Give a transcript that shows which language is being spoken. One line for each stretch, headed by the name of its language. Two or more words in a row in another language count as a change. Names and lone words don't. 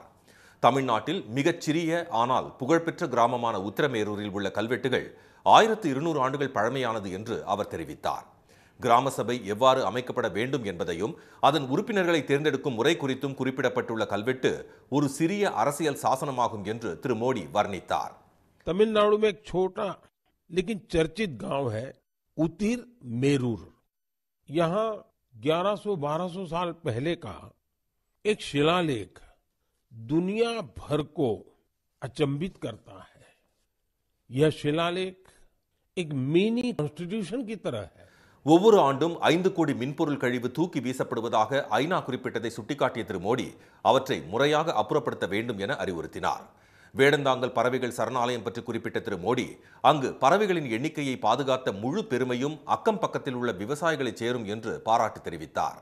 Tamil: தமிழ்நாட்டில் மிகச்சிறிய ஆனால் புகழ்பெற்ற கிராமமான உத்தரமேரூரில் உள்ள கல்வெட்டுகள் 1200 ஆண்டுகள் பழமையானது என்று அவர் தெரிவித்தார். கிராம சபை எவ்வாறு அமைக்கப்பட வேண்டும் என்பதையும் அதன் உறுப்பினர்களை தேர்ந்தெடுக்கும் முறை குறித்தும் குறிப்பிடப்பட்டுள்ள கல்வெட்டு ஒரு சிறிய அரசியல் சாசனமாகும் என்று திரு மோடி வர்ணித்தார்.
Hindi: तमिलनाडु में एक छोटा लेकिन चर्चित गांव है उतिर मेरूर. यहाँ 1100-1200 साल पहले का एक शिलालेख दुनिया भर को अचंभित करता है. यह शिलालेख एक
English: mini constitution
Hindi: की तरह है.
Tamil: ஒவ்வொரு ஆண்டும் 5 கோடி மின்பொருள் கழிவு தூக்கி வீசப்படுவதாக ஐநா குறிப்பிட்டதை சுட்டிக்காட்டிய திரு மோடி அவற்றை முறையாக அப்புறப்படுத்த வேண்டும் என அறிவுறுத்தினார். வேடந்தாங்கல் பறவைகள் சரணாலயம் பற்றி குறிப்பிட்ட திரு மோடி, அங்கு பறவைகளின் எண்ணிக்கையை பாதுகாத்த முழு பெருமையும் அக்கம் பக்கத்தில் உள்ள விவசாயிகளை சேரும் என்று பாராட்டு தெரிவித்தார்.